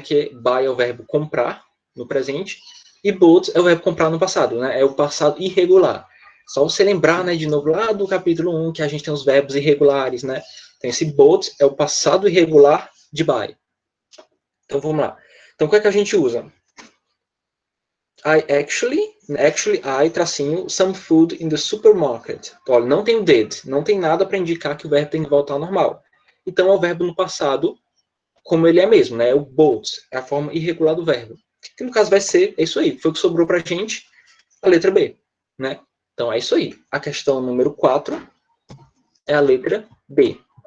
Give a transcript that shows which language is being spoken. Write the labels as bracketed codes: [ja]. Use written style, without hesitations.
[pt] Que buy é o verbo comprar no presente e bought é o verbo comprar no passado, né? É o passado irregular. Só você lembrar, né, de novo, lá do capítulo 1, que a gente tem os verbos irregulares, né? Então, esse bought é o passado irregular de buy. Então, vamos lá. Então, o que é que a gente usa? [en] I actually, I, [pt] tracinho, [en] some food in the supermarket. [pt] Então, olha, não tem o did, não tem nada para indicar que o verbo tem que voltar ao normal. Então, é o verbo no passado, como ele é mesmo, né? É o bought, é a forma irregular do verbo. Que, no caso, vai ser, é isso aí, foi o que sobrou para a gente, a letra B, né? Então, é isso aí. A questão número 4 é a letra B.